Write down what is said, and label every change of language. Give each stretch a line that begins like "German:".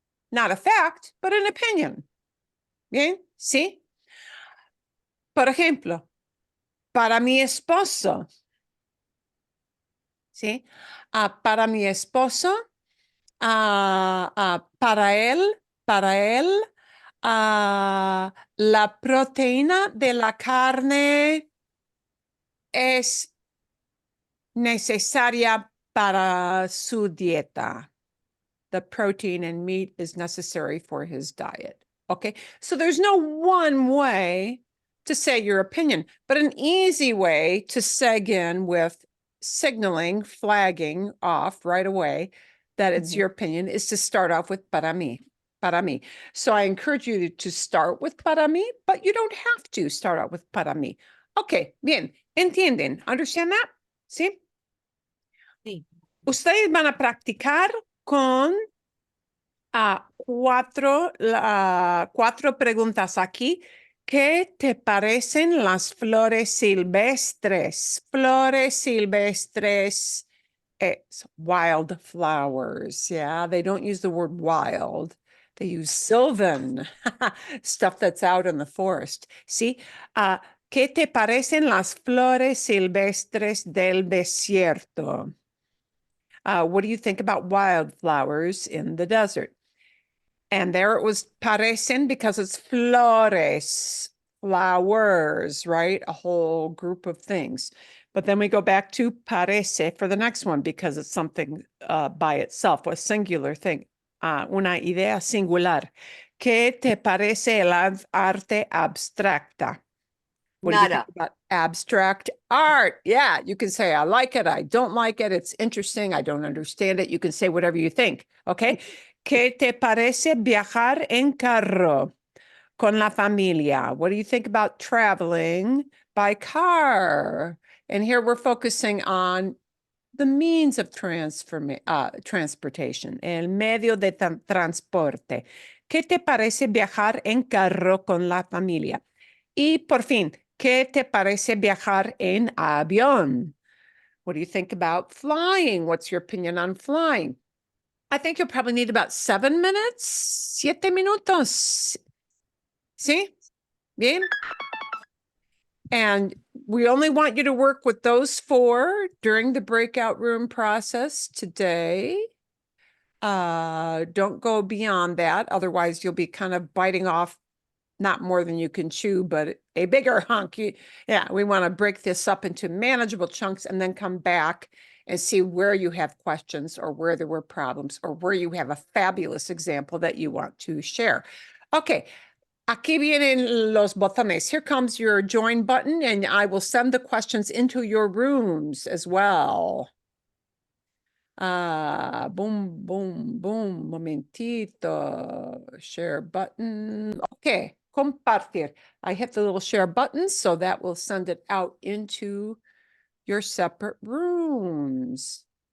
English: Not a fact, but an opinion.
Spanish: Bien, ¿sí? Por ejemplo, para mi esposo, ¿sí? Para mi esposo, para él, la proteína de la carne es necesaria para su dieta.
English: The protein in meat is necessary for his diet. Okay, so there's no one way to say your opinion, but an easy way to seg in with signaling, flagging off right away that it's your opinion is to start off with para mí. Para mí. So I encourage you to start with para mí, but you don't have to start out with para mí.
Spanish: Okay, bien. ¿Entienden?
English: Understand that?
Spanish: ¿Sí? Sí. Ustedes van a practicar con cuatro preguntas aquí. ¿Qué te parecen las flores silvestres? Flores silvestres.
English: It's wild flowers. Yeah, they don't use the word wild. They use sylvan, stuff that's out in the forest.
Spanish: See, ¿qué te parecen las flores silvestres del desierto?
English: What do you think about wildflowers in the desert? And there it was parecen because it's flores, flowers, right? A whole group of things. But then we go back to parece for the next one because it's something by itself, a singular thing,
Spanish: una idea singular. ¿Qué te parece el arte abstracta?
English: What do you think
Spanish: Nada.
English: about abstract art? Yeah, you can say, I like it, I don't like it, it's interesting, I don't understand it. You can say whatever you think, okay?
Spanish: ¿Qué te parece viajar en carro con la familia?
English: What do you think about traveling by car? And here we're focusing on the means of transportation,
Spanish: el medio de transporte. ¿Qué te parece viajar en carro con la familia? Y por fin, ¿qué te parece viajar en avión?
English: What do you think about flying? What's your opinion on flying? I think you'll probably need about 7 minutes,
Spanish: 7 minutos. ¿Sí? Bien.
English: And we only want you to work with those 4 during the breakout room process today. Don't go beyond that. Otherwise, you'll be kind of biting off not more than you can chew, but a bigger hunk. Yeah, we want to break this up into manageable chunks and then come back and see where you have questions or where there were problems or where you have a fabulous example that you want to share.
Spanish: Okay, aquí vienen los botones.
English: Here comes your join button, and I will send the questions into your rooms as well.
Spanish: Boom, boom, boom. Momentito.
English: Share button. Okay, compartir. I hit the little share button, so that will send it out into your separate rooms.